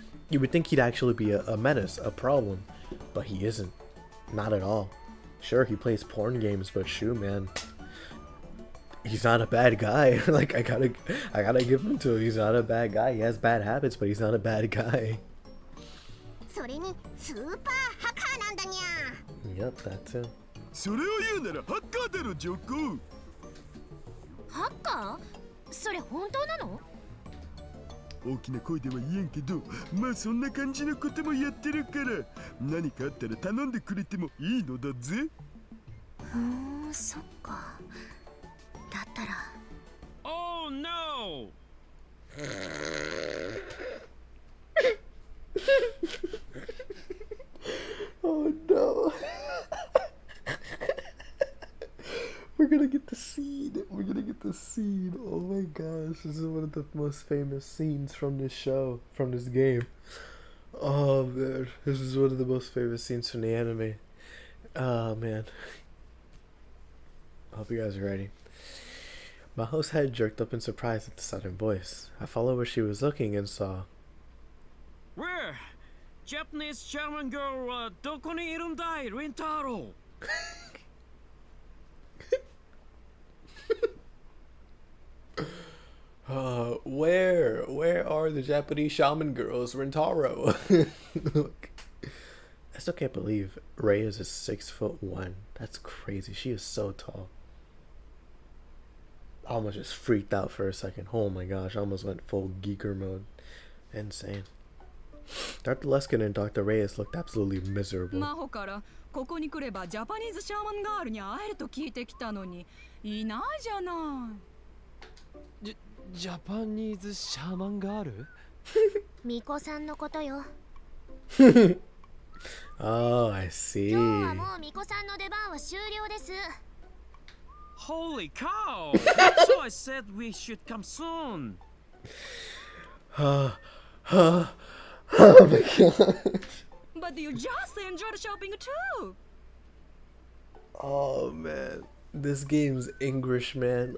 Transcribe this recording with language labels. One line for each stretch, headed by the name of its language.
English: You would think he'd actually be a menace, a problem, but he isn't. Not at all. Sure, he plays porn games, but shoot, man, he's not a bad guy. Like I gotta give him to him. He's not a bad guy. He has bad habits, but he's not a bad guy.
Japanese: それにスーパーハッカーなんだにゃ。
English: Yep, that too.
Japanese: それを言うならハッカーだろジョコ。ハッカーそれ本当なの大きな声では言えんけど、まあそんな感じのこともやってるから、何かあったら頼んでくれてもいいのだぜ。そっか。だったら。
English: Oh no! Oh no. We're gonna get the scene. We're gonna get the scene. Oh my gosh, this is one of the most famous scenes from this show, from this game. Oh man, this is one of the most famous scenes from the anime. Oh man. I hope you guys are ready. Maho's head jerked up in surprise at the sudden voice. I followed where she was looking and saw. Where? Japanese German girl
Japanese: はどこにいるんだい、リンタロウ。
English: Where are the Japanese shaman girls, Rentaro? Look, I still can't believe Rei is 6'1". That's crazy. She is so tall. I almost just freaked out for a second. Oh my gosh, I almost went full geeker mode. Insane. Dr. Luskin and Dr. Reyes looked absolutely miserable.
Japanese: マホからここに来ればジャパニーズシャーマンガールに会えると聞いてきたのにいないじゃない。ジャパニーズシャーマンガール？巫女さんのことよ。
English: Oh, I see.
Japanese: 今日はもう巫女さんの出番は終了です。
English: Holy cow! So I said we should come soon. Oh my god. But you just enjoyed shopping too. Oh man, this game's English, man.